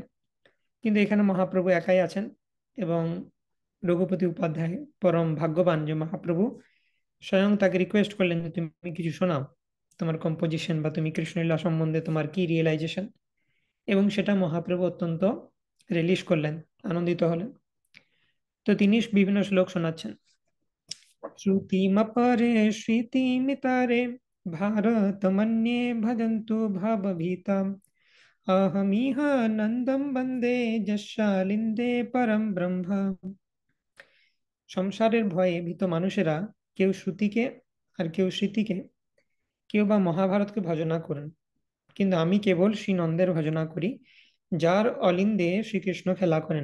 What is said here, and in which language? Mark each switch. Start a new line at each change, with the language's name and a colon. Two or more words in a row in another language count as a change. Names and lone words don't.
Bangla: কিন্তু এখানে মহাপ্রভু একাই আছেন এবং রঘুপতি উপাধ্যায় পরম ভাগ্যবান যে মহাপ্রভু স্বয়ং তাকে রিকোয়েস্ট করলেন যে তুমি কিছু শোনাও, তোমার কম্পোজিশন বা তুমি কৃষ্ণলীলা সম্বন্ধে তোমার কি রিয়েলাইজেশন। এবং সেটা মহাপ্রভু অত্যন্ত রিলিশ করলেন, আনন্দিত হলেন। তো তিনি বিভিন্ন শ্লোক শোনাচ্ছেন।
Sanskrit: শ্রুতিমপরে স্মৃতিমিতারে भारतमन्ये भजन्तु भावभीताम् अहमिह नन्दं वन्दे যশালিন্দে পরম ব্রহ্ম।
Bangla: সংসারের ভয়ে ভীত মানুষেরা কেউ শ্রুতিকে আর কেউ স্মৃতিকে, কেউ বা মহাভারতকে ভজনা করেন, কিন্তু আমি কেবল শ্রী নন্দের ভজনা করি, যার অলিন্দে শ্রীকৃষ্ণ খেলা করেন।